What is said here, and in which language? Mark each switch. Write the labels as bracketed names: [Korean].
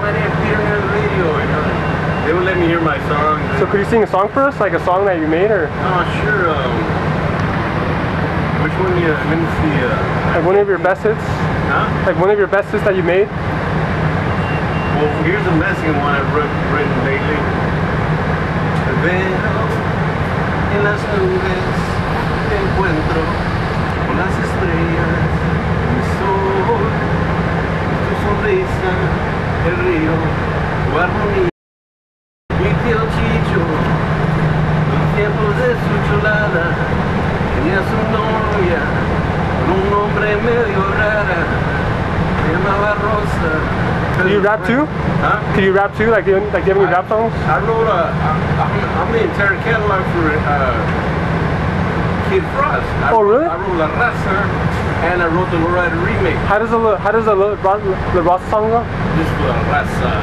[English] Oh, I didn't hear near the radio, you know? They would let me hear my songs. So could you sing a song for us? Like a song that you made, or? Oh, sure. Which one? Let me see. Like one of your best hits? Huh? Like one of your best hits that you made? Well, here's a Mexican one I've written lately. [Spanish] Veo en las nubes, te encuentro con las estrellas, mi sol, tu sonrisa, el río, tu armonía. Mi tío Chicho, los tiempos de su chulada, tenía su novia, con un nombre medio rara, se llamaba Rosa. [English] Do you rap too? Huh? Can you rap too? Like, do you have any rap songs? I wrote I'm the entire catalog for Kid Frost. Really? I wrote La Raza, and I wrote the Lowrider remake. How does the Ross song go? Just La Raza.